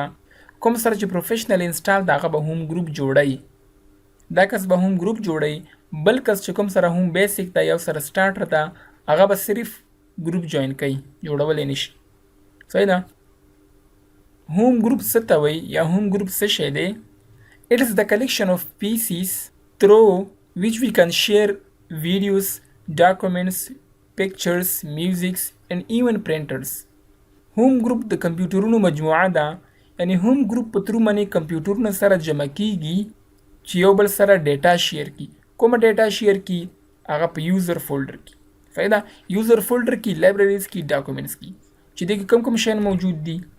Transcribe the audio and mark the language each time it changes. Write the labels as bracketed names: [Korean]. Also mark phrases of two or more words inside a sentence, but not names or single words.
[Pashto] کوم سره چې [English] professional install [Pashto] ده هغه به هم ګروپ جوړی، دا کس به هم ګروپ جوړی. بل کس چې کوم سره هم بیسیک ده یو سره سټارټر ده هغه به صرف ګروپ جوین کوي، جوړولی نشي. صحیح ده. [English] home group [Pashto] څه ته وایي یا [English] home group [Pashto] څه شی دی؟ [English] It is the collection of PCs through which we can share videos, documents, pictures, music and even printers. home group [Pashto] د کمپیوټرونو مجموعه ده، یعنی [English] home group [Pashto] په ترو باندې کمپیوټرونه سره جمع کیږي چې یو بل سره [English] data share [Pashto] کی. کومه [English] data share [Pashto] کی؟ هغه په [English] user folder [Pashto] کې. صحیح ده. [English] user folder [Pashto] کې لایبرریز کې ډاکومنټس کې چې دې کې کوم شیان موجود دي؟